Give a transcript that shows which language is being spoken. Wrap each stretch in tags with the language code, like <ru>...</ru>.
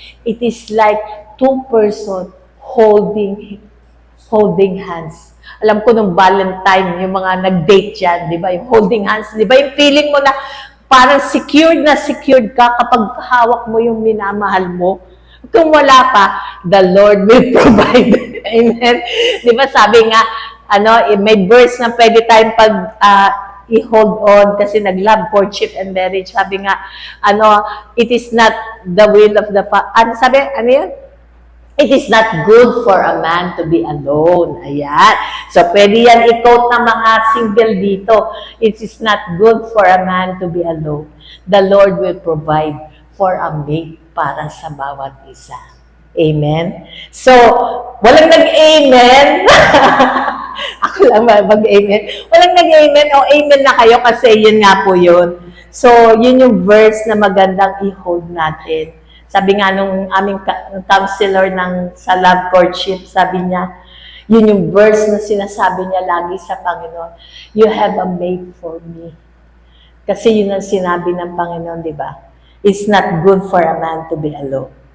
<en>It is like two persons holding hands.</en> <tl>Alam ko nung Valentine, yung mga nag-date dyan, di ba? Yung</tl> <en>holding hands,</en> <tl>di ba? Yung feeling mo na parang secured ka kapag hawak mo yung minamahal mo. Kung wala pa,</tl> <en>the Lord will provide. Amen?</en> <tl>Di ba sabi nga, may verse na pwede tayong i-hold on kasi nag-love,</tl> <en>courtship, and marriage.</en> <tl>Sabi nga,</tl> <en>it is not the will of the Father.</en> <tl>Ano yun?</tl> <en>It is not good for a man to be alone.</en> <tl>Ayan. So, pwede yan i-quote ng mga single dito.</tl> <en>It is not good for a man to be alone. The Lord will provide for a mate</en> <tl>para sa bawat isa.</tl> <en>Amen?</en> <tl>So, walang nag-amen. Ako lang mag-amen. Walang nag-amen. O, amen na kayo kasi yun nga po yun. So, yun yung verse na magandang i-hold natin. Sabi nga nung aming counselor sa love courtship, sabi niya, yun yung verse na sinasabi niya lagi sa Panginoon,</tl> <en>you have a mate for me.</en> <tl>Kasi yun ang sinabi ng Panginoon, di ba?</tl> <en>It's not good for a man to be alone.</en>